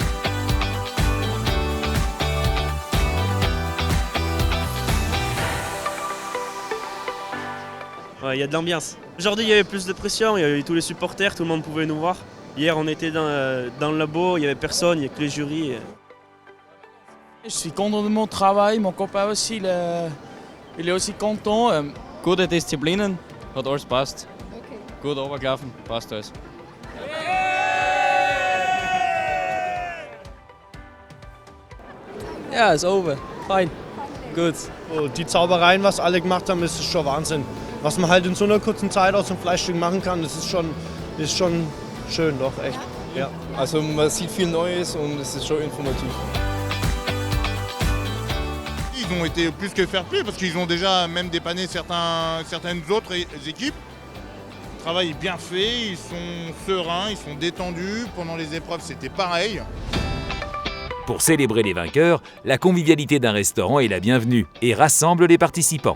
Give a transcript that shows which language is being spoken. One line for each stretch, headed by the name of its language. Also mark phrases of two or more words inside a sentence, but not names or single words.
French: Ouais, il y a de l'ambiance. Aujourd'hui, il y avait plus de pression, il y avait tous les supporters, tout le monde pouvait nous voir. Hier, on était dans le labo, il n'y avait personne, il n'y a que les jurys. Je suis content de mon travail, mon copain aussi, il est aussi content.
German: Gute Disziplinen, hat alles passt. Okay. Gut runtergelaufen, passt alles. Ja, ist over. Fein. Gut. Die Zaubereien, was alle gemacht haben, ist schon Wahnsinn. Was man halt in so einer kurzen Zeit aus dem Fleischstück machen kann, das ist schon schön, doch, echt. Ja. Also man sieht viel Neues und es ist schon informativ.
French: Ils ont été plus que fair-play parce qu'ils ont déjà même dépanné certaines autres équipes. Le travail est bien fait, ils sont sereins, ils sont détendus. Pendant les épreuves, c'était pareil. Pour célébrer les vainqueurs, la convivialité d'un restaurant est la bienvenue et rassemble les participants.